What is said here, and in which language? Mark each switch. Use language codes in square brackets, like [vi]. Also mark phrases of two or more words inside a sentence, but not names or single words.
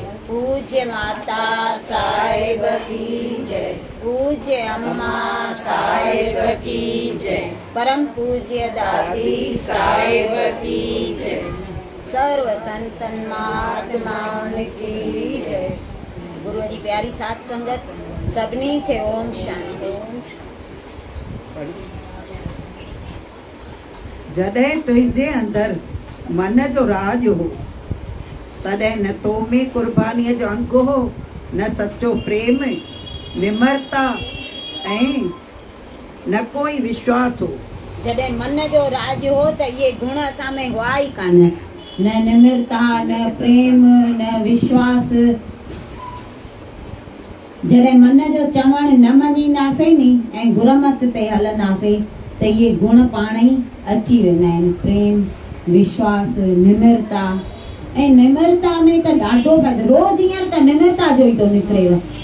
[hi] पूज्य माता साहिब की जय। पूज्य अम्मा साहिब की जय। परम पूज्य दादी साहिब की जय। सर्व संतन महात्माओं की जय। [sd] गुरु जी प्यारी साथ संगत सभिनी खे ओम शांति। जॾहिं तुंहिंजे अंदर मन जो राज हो, तॾहिं न तो में कुर्बानीअ जो अंग हो, न सच्चो प्रेम, निमरता ऐं न कोई विश्वास हो। जॾहिं मन जो राज हो त इहे गुण असां में हुआ ई कान, न निमरता, न प्रेम, न विश्वास। जॾहिं मन जो चवण न मञींदासीं नी ऐं गुरमत ते हलंदासीं त इहे गुण पाण ई अची वेंदा आहिनि। प्रेम, विश्वास, निमरता। ऐं निमरता में त ॾाढो रोज़ हींअर त निमरता जो ई थो निकिरेव।